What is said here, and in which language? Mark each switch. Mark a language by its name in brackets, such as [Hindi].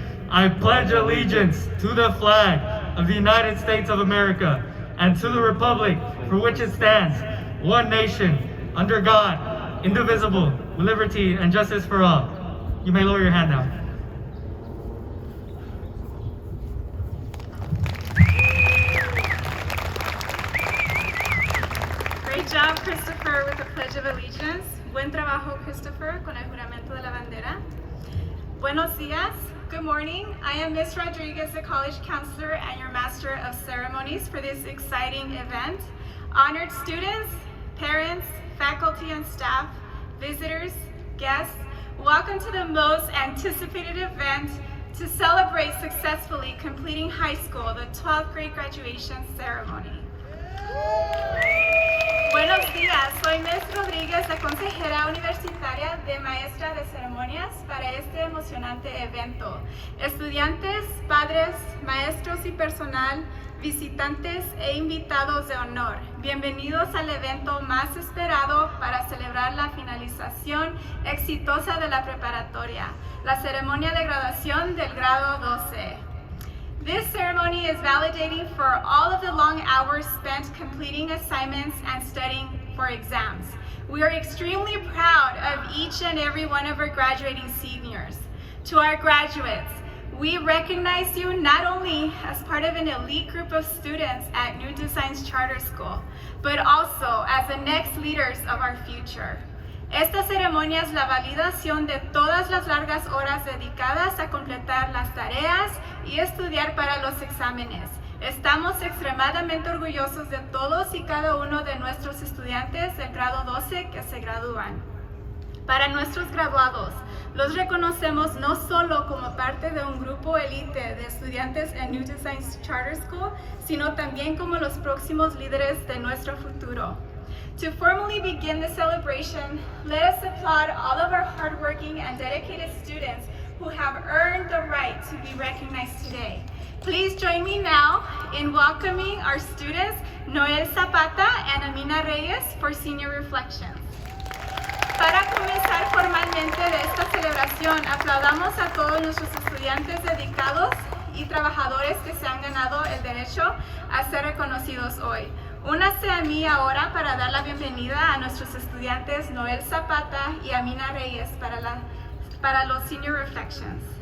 [English] I pledge allegiance to the flag of the United States of America and to the republic for which it stands, one nation, under God, indivisible, with liberty and justice for all. You may lower your hand now. Great job, Christopher, with the Pledge of Allegiance. [Spanish] Buen trabajo, Christopher, con el juramento de la bandera. Buenos días. [English] Good morning. I am Ms. Rodriguez, the College Counselor and your Master of Ceremonies for this exciting event. Honored students, parents, faculty and staff, visitors, guests, welcome to the most anticipated event to celebrate successfully completing high school, the 12th grade graduation ceremony. [Spanish] Buenos días, soy Ms. Rodríguez, la consejera universitaria de maestra de ceremonias para este emocionante evento. Estudiantes, padres, maestros y personal, visitantes e invitados de honor, bienvenidos al evento más esperado para celebrar la finalización exitosa de la preparatoria, la ceremonia de graduación del grado 12. [English] This ceremony is validating for all of the long hours spent completing assignments and studying for exams. We are extremely proud of each and every one of our graduating seniors. To our graduates, we recognize you not only as part of an elite group of students at New Designs Charter School, but also as the next leaders of our future. [Spanish] Esta ceremonia es la validación de todas las largas horas dedicadas a completar las tareas y estudiar para los exámenes. Estamos extremadamente orgullosos de todos y cada uno de nuestros estudiantes del grado 12 que se gradúan. Para nuestros graduados, los reconocemos no solo como parte de un grupo élite de estudiantes en New Designs Charter School, sino también como los próximos líderes de nuestro futuro. [English] To formally begin the celebration, let us applaud all of our hardworking and dedicated students who have earned the right to be recognized today. Please join me now in welcoming our students, Noel Zapata and Amina Reyes, for senior reflections. [Spanish] Para comenzar formalmente de esta celebración, aplaudamos a todos nuestros estudiantes dedicados y trabajadores que se han ganado el derecho a ser reconocidos hoy. Únase a mí ahora para dar la bienvenida a nuestros estudiantes Noel Zapata y Amina Reyes para los Senior Reflections.